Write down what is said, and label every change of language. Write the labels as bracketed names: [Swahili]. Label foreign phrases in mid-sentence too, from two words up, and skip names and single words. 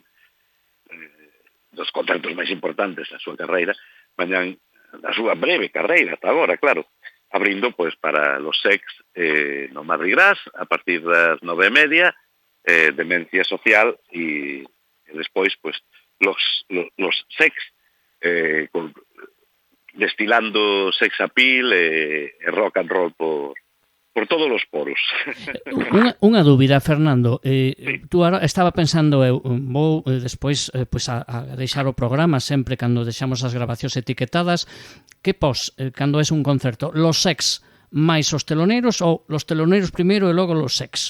[Galician] Dos concertos máis importantes da súa carreira, mañán, da súa breve carreira hasta agora, claro, abrindo, pois, para los Sex no Mardi Gras, a partir das 9:30, demencia social, e despois, pois, los Sex, destilando [English] sex appeal [Galician] e [English] rock and roll [Galician] por todos os poros. Unha dúbida, Fernando. [Spanish] Tú ahora [Galician] estaba pensando, eu vou despois pois a deixar o programa sempre cando deixamos as grabacións etiquetadas. Que pos, cando es un concerto? Los Sex máis os teloneiros ou los teloneiros primeiro e logo los Sex?